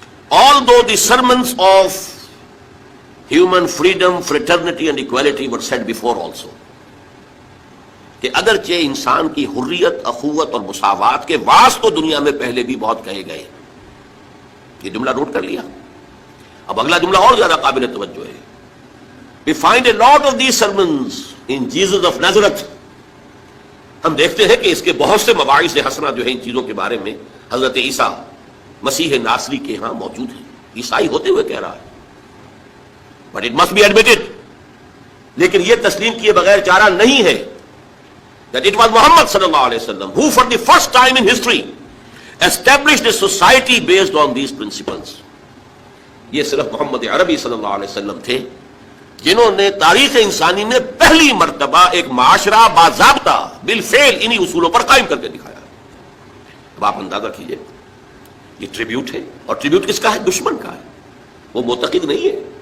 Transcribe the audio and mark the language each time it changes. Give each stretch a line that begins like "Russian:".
English: Although the sermons of human freedom, fraternity and equality were said before also،
Urdu: کہ اگرچہ انسان کی حریت، اخوت اور مساوات کے وعظ تو دنیا میں پہلے بھی بہت کہے گئے. یہ جملہ نوٹ کر لیا. اب اگلا جملہ اور زیادہ قابل توجہ ہے.
English: We find a lot of these sermons in Jesus of Nazareth.
Urdu: ہم دیکھتے ہیں کہ اس کے بہت سے مواعظ حسنہ جو ہیں ان چیزوں کے بارے میں حضرت عیسیٰ مسیح ناصری کے ہاں موجود ہیں. عیسائی ہوتے ہوئے کہہ رہا ہے.
English: But it must be admitted،
Urdu: لیکن یہ تسلیم کیے بغیر چارہ نہیں ہے
English: that it was Muhammad صلی اللہ علیہ وسلم who for the first time in history established a society based on these principles.
Urdu: یہ صرف محمد عربی صلی اللہ علیہ وسلم تھے جنہوں نے تاریخ انسانی میں پہلی مرتبہ ایک معاشرہ باضابطہ بالفعل انہی اصولوں پر قائم کر کے دکھایا. اب آپ اندازہ کیجئے، یہ ٹریبیوٹ ہے، اور ٹریبیوٹ کس کا ہے؟ دشمن کا ہے. وہ معتقد نہیں ہے.